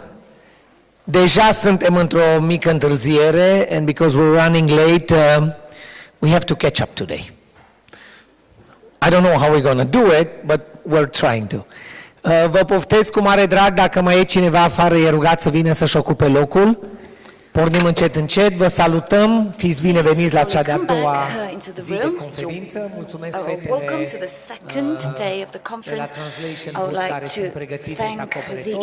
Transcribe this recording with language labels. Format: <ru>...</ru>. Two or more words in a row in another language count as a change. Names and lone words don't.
<ro>Deja suntem într-o mică întârziere</ro> <en>and because we're running late, we have to catch up today. I don't know how we're going to do it, but we're trying to.</en> <ro>Vă poftez cu mare drag, dacă mai e cineva afară, e rugat să vină să-și ocupe locul. Pornim încet, încet, vă salutăm, fiți bineveniți la cea de-a doua zi de conferință. Mulțumesc fetele de la</ro> <en>Translation Booth</en> <ro>care sunt pregătite să acopere tot.</ro>